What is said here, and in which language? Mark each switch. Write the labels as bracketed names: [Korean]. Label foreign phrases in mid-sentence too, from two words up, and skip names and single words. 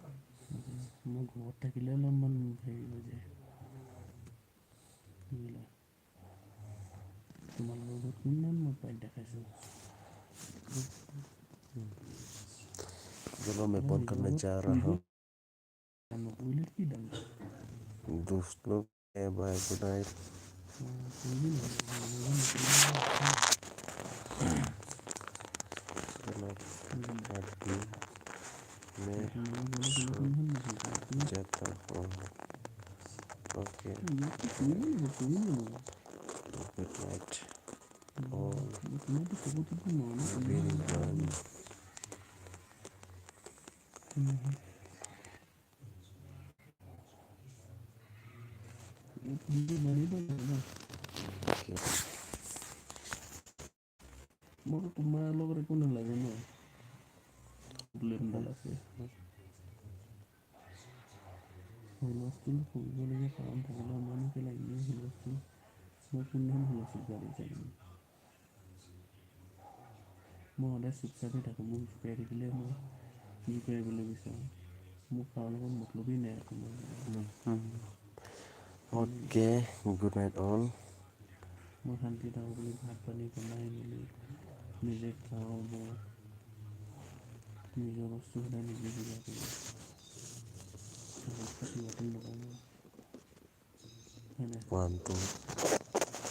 [Assamese] মই ঘৰত থাকিলে অলপমান হেৰি হৈ যায় বুজিলা তোমালোকৰ ঘৰত কিমান মই পাই দেখাইছোঁ [Hindi] चलो मैं फोन करने जा रहा हूँ [Assamese] নকৰিলে কি দাম [Hindi] दोस्त लोग [English] bye good night [Hindi] अभी मैं जाता हूँ ओके [English] good night all everyone okay [Assamese] মোৰ তোমাৰ লগত একো নালাগে ন ব্লেমডাল আছে হুলস্থুল কৰিবলগীয়া কাৰণ থাকিলে মইনো কি লাগিলে হুলস্থুল মই কোনদিনাখন হুলস্থুল কৰা দেখিছোঁ মই সদায় চুপচাপে থাকোঁ মোক জোকাই থাকিলে মই কি কৰিবলৈ বিচাৰোঁ মোক কাৰো লগত মতলবেই নাই আকৌ মই [English] okay good night all [Assamese] মই শান্তি থাকোঁ বুলি ভাত পানী বনাই মেলি নিজে খাওঁ মই নিজৰ বস্তু সদায় নিজে যোগাৰ কৰোঁ কাৰোবাক পাতি বাতি নকৰোঁ মই হয় নাই 1 2